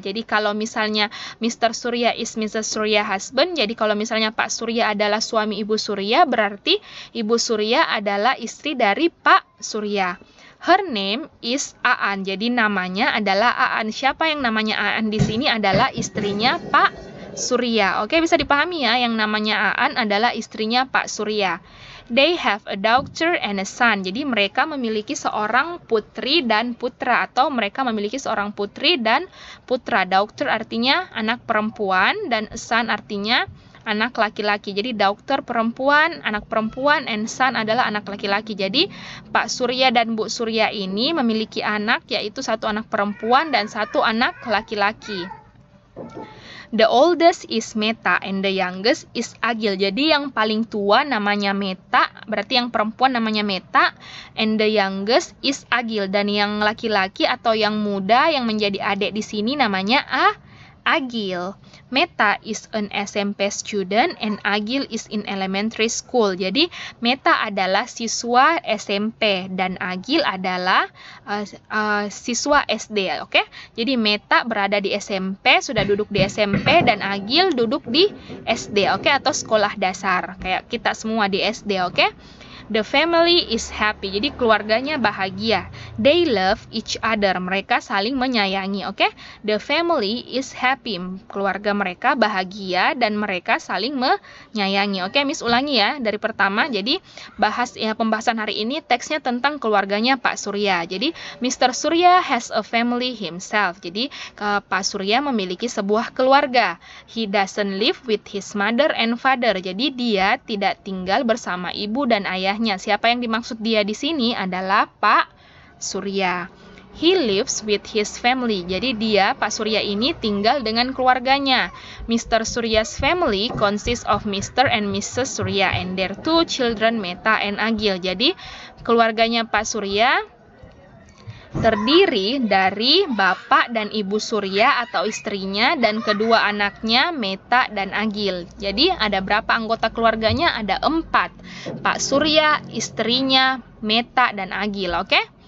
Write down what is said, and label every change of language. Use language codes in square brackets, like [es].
[id] Jadi kalau misalnya [en] Mr. Surya is Mrs. Surya husband, [id] jadi kalau misalnya Pak Surya adalah suami Ibu Surya, berarti Ibu Surya adalah istri dari Pak Surya. [en] Her name is Aan. [id] Jadi namanya adalah Aan. Siapa yang namanya Aan di sini adalah istrinya Pak Surya. Oke, bisa dipahami ya, yang namanya Aan adalah istrinya Pak Surya. [en] They have a daughter and a son. [id] Jadi mereka memiliki seorang putri dan putra, atau mereka memiliki seorang putri dan putra. Daughter artinya anak perempuan dan son artinya anak laki-laki. Jadi daughter perempuan, anak perempuan, and son adalah anak laki-laki. Jadi Pak Surya dan Bu Surya ini memiliki anak, yaitu satu anak perempuan dan satu anak laki-laki. [en] The oldest is Meta and the youngest is Agil. [id] Jadi yang paling tua namanya Meta, berarti yang perempuan namanya Meta, [en] and the youngest is Agil. [id] Dan yang laki-laki atau yang muda yang menjadi adik di sini namanya Agil. [en] Meta is an SMP student and Agil is in elementary school. [id] Jadi Meta adalah siswa SMP dan Agil adalah siswa SD. Oke? Jadi Meta berada di SMP, sudah duduk di SMP, dan Agil duduk di SD, oke, atau sekolah dasar. Kayak kita semua di SD, oke? [en] The family is happy. [id] Jadi keluarganya bahagia. [en] They love each other. [id] Mereka saling menyayangi. Oke? [en] The family is happy. [id] Keluarga mereka bahagia dan mereka saling menyayangi. Oke, Miss ulangi ya dari pertama. Jadi pembahasan hari ini teksnya tentang keluarganya Pak Surya. Jadi Mr. [en] Surya has a family himself. [id] Jadi Pak Surya memiliki sebuah keluarga. [en] He doesn't live with his mother and father. [id] Jadi dia tidak tinggal bersama ibu dan ayah. Siapa yang dimaksud dia di sini adalah Pak Surya. [en] He lives with his family. [id] Jadi dia, Pak Surya ini tinggal dengan keluarganya. [en] Mr. Surya's family consists of Mr. and Mrs. Surya and their two children, Meta and Agil. [id] Jadi keluarganya Pak Surya terdiri dari Bapak dan Ibu Surya atau istrinya dan kedua anaknya Meta dan Agil. Jadi ada berapa anggota keluarganya? Ada 4. Pak Surya, istrinya, Meta dan Agil, oke?